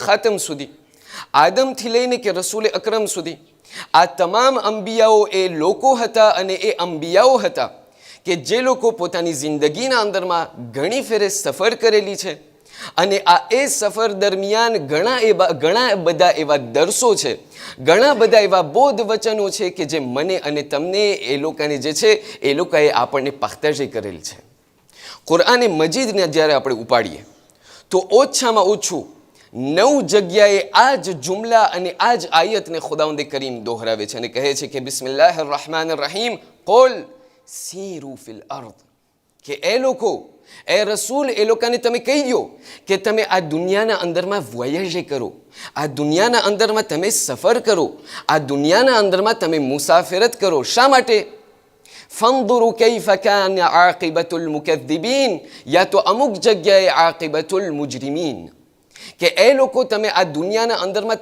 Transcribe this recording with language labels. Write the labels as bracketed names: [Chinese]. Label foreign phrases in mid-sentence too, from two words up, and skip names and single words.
[Gujarati] ખાતમ સુધી, આદમથી લઈને કે રસૂલ અકરમ સુધી આ તમામ અંબિયાઓ એ લોકો હતા અને એ અંબિયાઓ હતા કે જે લોકો પોતાની જિંદગીના અંદરમાં ઘણી ફેરે સફર કરેલી છે અને આ એ સફર દરમિયાન ઘણા બધા એવા દર્શો છે, ઘણા બધા એવા બોધ વચનો છે કે જે મને અને તમને એ લોકોને જે છે એ લોકોએ આપણને પાખ્તાજી કરેલ છે. કુરઆન મજીદને જ્યારે આપણે ઉપાડીએ તો ઓછામાં ઓછું 9 જગ્યાએ આ જ જુમલા અને આ જ આયતને ખુદાવંદ કરીમ દોહરાવે છે અને કહે છે કે [Arabic] بسم الله الرحمن الرحيم قل سيروا في الأرض, [Gujarati] કે એ લોકો, એ રસૂલ, એ લોકોને તમે કહી દો કે તમે આ દુનિયાના અંદરમાં વોયાજે કરો, આ દુનિયાના અંદરમાં તમે સફર કરો, આ દુનિયાના અંદરમાં તમે મુસાફિરત કરો. શા માટે? [Arabic] فانظروا كيف كان عاقبة المكذبين, [Gujarati] યા તો અમુક જગ્યાએ [Arabic] عاقبة المجرمين, [Gujarati] કે એ લોકો તમે આ દુનિયાના અંદરમાં